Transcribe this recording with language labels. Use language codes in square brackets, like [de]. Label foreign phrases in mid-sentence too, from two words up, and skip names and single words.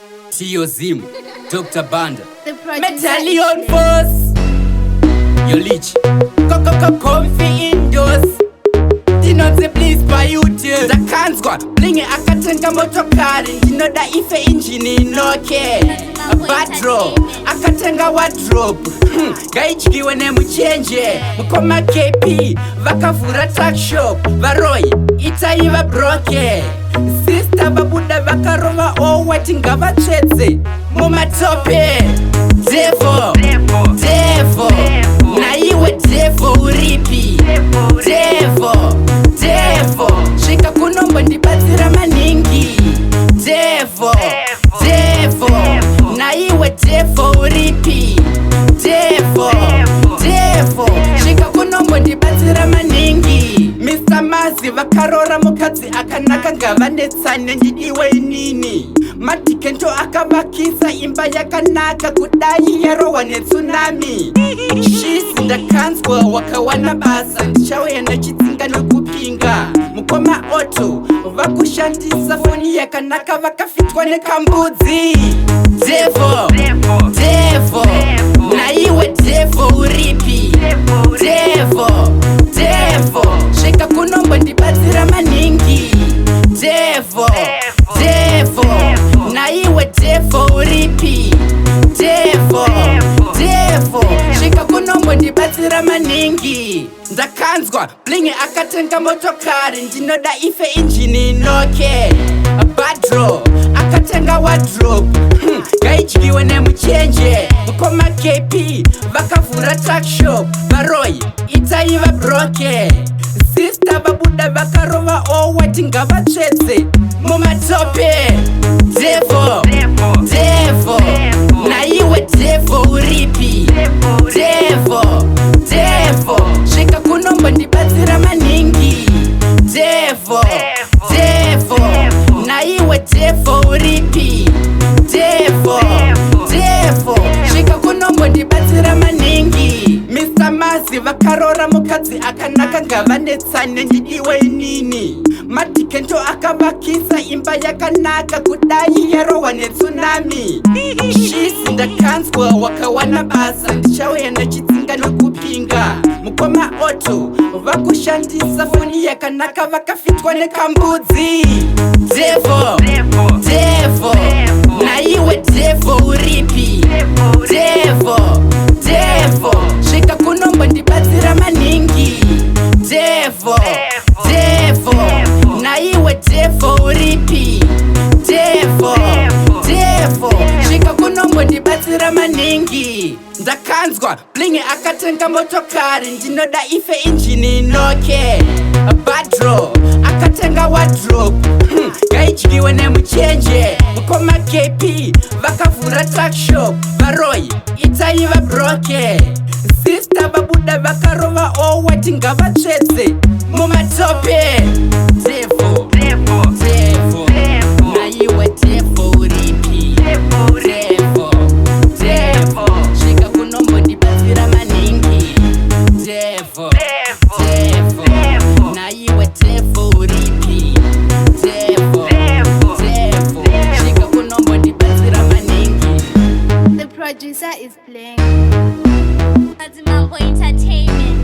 [en] Tio Zim, Doctor Banda. The producer Medallion is Force. Yo, Lich. Ko, ko, ko, Comfy Indoors. [sn] Tinodzi Bliss pa YouTube. Ndakanzwa, Bling akatenga motokari. Ndinoda ife engine inoke. Badro, akatenga wardrobe. Hmm, ngaidyiwe nemuchenje. Mukoma K P, vakavhura [en] tuck shop. [sn] Varoi, itai vabroke. Sister vabuda vakarova [en] all white [sn] ngavatsvetse. Mumatope, Devo, Devo. Naiwe Devo uripi? Devo, Devo. Svika kunombo ndibatsira maningi. Devo, Devo. Naiwe Devo uripi? Devo, Devo. Svika kunombo ndibatsira maningi. Mister Mazi vakarora mukadzi akanaka ngavanetsane ndidiwe inini. Madhikento akavakisa imba yakanaka kudai yarohwa netsunami. Shisi ndakanzwa wakawana basa ndichauya nechitsinga nokupinga. Mukoma Otto vakushandisa foni yakanaka vakafitwa nekambudzi. Devo, Devo. Naiwe Devo uripi? Devo, Devo. Svika kunombo ndibatsira maningi. Devo, Devo. Naiwe Devo uripi? Devo, Devo. Svika kunombo ndibatsira maningi. Ndakanzwa Bling akatenga motokari, ndinoda ife engine inoke. Badro akatenga wardrobe, hmm, ngaidyiwe nemuchenje. Mukoma K P vakavhura [en] tuck shop. [sn] Varoi, itai vabroke. Sister vabuda vakarova [en] all white [sn] ngavatsvetse. Mumatope, Devo, Devo. Naiwe Devo uripi? Devo, Devo. Svika kunombo ndibatsira maningi. Devo, Devo. Naiwe Devo uripi? Devo, Devo. Svika kunombo ndibatsira maningi. Mister Mazi vakarora mukadzi akanaka ngavanetsane ndidiwe inini. Madhikento akavakisa imba yakanaka kudai yarohwa netsunami. Shisi ndakanzwa wakawana basa ndichauya nechitsinga nokupinga. Mukoma Otto vakushandisa foni yakanaka vakafitwa nekambudzi. Devo, Devo. Naiwe Devo uripi? Devo, Devo. Svika kunombo ndibatsira maningi. Devo, Devo. Naiwe Devo uripi? Devo, Devo. Svika kunombo ndibatsira maningi. Ndakanzwa Bling akatenga motokari, ndinoda ife engine inoke. Badro akatenga wardrobe, hmm, ngaidyiwe nemuchenje. Mukoma K P vakavhura [en] tuck shop. [sn] Varoi, itai vabroke. Sister vabuda vakarova [en] all white [sn] ngavatsvetse. Mumatope, Devo, Devo. Naiwe Devo uripi? Devo, Devo. Svika kunombo ndibatsira maningi. Devo, Devo. Naiwe Devo uripi? Devo, Devo. Svika kunombo ndibatsira maningi. [en] The producer is playing. Kadzimambo Entertainment.